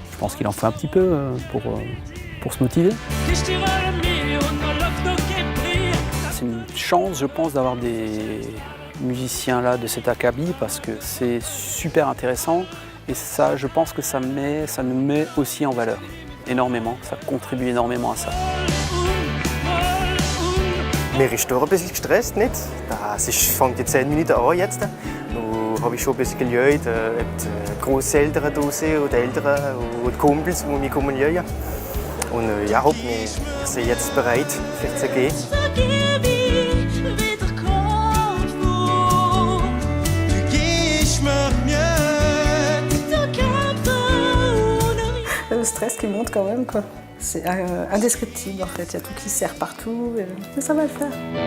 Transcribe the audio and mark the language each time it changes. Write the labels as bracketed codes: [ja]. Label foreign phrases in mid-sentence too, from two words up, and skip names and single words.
[fr] Je pense qu'il en faut un petit peu pour se motiver. C'est une chance, je pense, d'avoir des musiciens là de cet acabit parce que c'est super intéressant et ça, je pense que ça nous met aussi en valeur énormément. Ça contribue énormément à ça. [de] Mir ist doch ein bisschen gestresst, nicht? Es fängt jetzt 10 Minuten an jetzt. Nun habe ich schon ein bisschen gelernt, die Grosseltern da sind und die Eltern und die Kumpels, die mich kommen lernen. Und ja, wir sind jetzt bereit für zu gehen. [fr] Le stress qui monte quand même, quoi. C'est indescriptible en fait, il y a tout qui serre partout, mais ça va le faire.